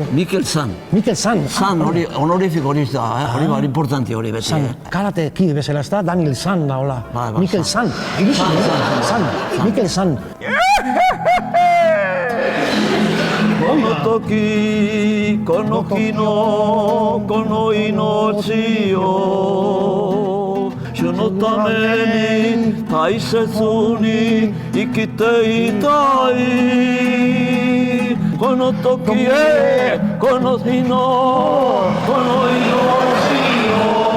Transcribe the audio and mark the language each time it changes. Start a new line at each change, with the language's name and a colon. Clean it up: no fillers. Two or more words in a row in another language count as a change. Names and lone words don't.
Basque: Mikel San. Mikel San. San, hori honorifiko hori da, hori importanti hori beti. San. Karate kide bezala ez da, Daniel San da hola. Bai, Mikel San. San. Mikel San.
Japanese: Toki, この命を、その為に、大切に、生きていたい. この時へ、この日の、この日の.